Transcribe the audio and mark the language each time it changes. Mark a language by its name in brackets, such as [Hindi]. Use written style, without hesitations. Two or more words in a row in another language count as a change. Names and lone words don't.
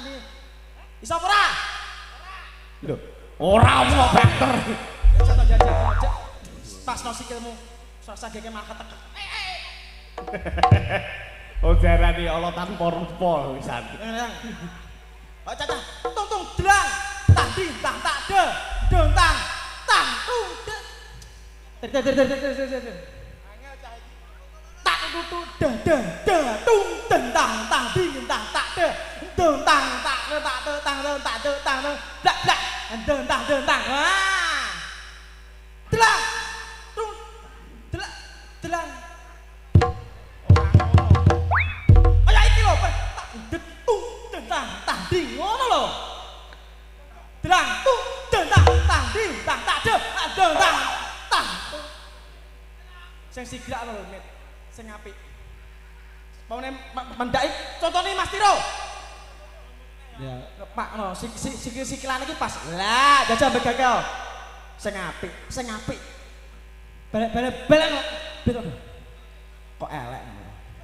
[Javanese] Iso ora? Lho, ora apa banter. Ya jajak. Pasno sikilmu. Sageke mah ketek. Oh jarane Allah tanpa rupa wisan. Oh caca, tung dlang, tang ding tang tak de, deng tang, tang tung de. Tak tutu de tung deng tang tang ding tang tak de, deng tang tak de tang blak deng tang. Wah. Dlang. Tung dlang. Oh ya iki lho, tak de tung deng tang ding ngono lho. Dlang tung deng tang ding tang tak de deng tang. Sing sigrak lho, Mit. Sing apik. Pamane mendaki contone Mas Tiro. Ya, Pak no, sikilan iki pas. Lah, jajal begake. Sing apik. Balik kok. Kok elek.